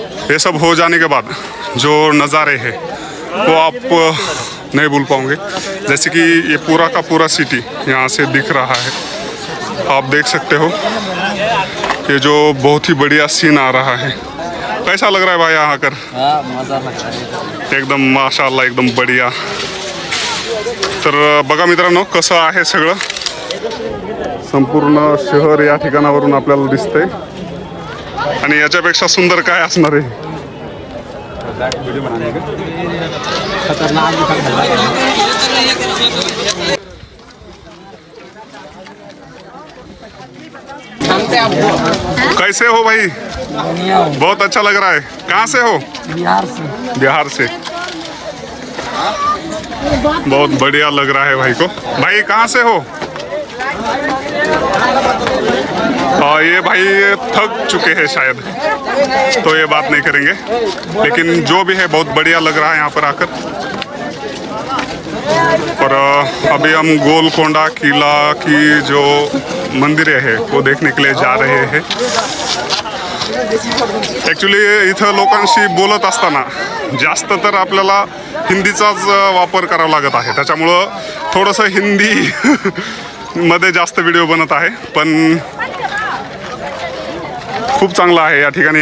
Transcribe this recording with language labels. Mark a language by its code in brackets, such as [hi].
[hi] ये सब हो जाने के बाद जो नज़ारे हैं वो आप नहीं भूल पाओगे। जैसे कि ये पूरा का पूरा सिटी यहाँ से दिख रहा है, आप देख सकते हो। ये जो बहुत ही बढ़िया सीन आ रहा है। कैसा लग रहा है भाई यहाँ आकर? मजा लग रहा है एकदम माशाअल्लाह, एकदम बढ़िया। [mr] तर बघा मित्रांनो कसं आहे सगळं, संपूर्ण शहर या ठिकाणावरून आपल्याला दिसतंय आणि याच्यापेक्षा सुंदर काय असणार आहे। [hi] कैसे हो भाई? बहुत अच्छा लग रहा है। कहाँ से हो? बिहार से। बहुत बढ़िया लग रहा है भाई को। भाई कहाँ से हो? ये भाई थक चुके हैं शायद, तो ये बात नहीं करेंगे, लेकिन जो भी है बहुत बढ़िया लग रहा है यहाँ पर आकर। और अभी हम गोलकोंडा किला की जो मंदिर है वो देखने के लिए जा रहे हैं। [mr] ॲक्च्युली इथं लोकांशी बोलत असताना जास्त तर आपल्याला हिंदीचाच वापर करावा लागत आहे, त्याच्यामुळं थोडंसं हिंदी मध्ये जास्त व्हिडिओ बनत आहे, पण खूप चांगलं आहे या ठिकाणी।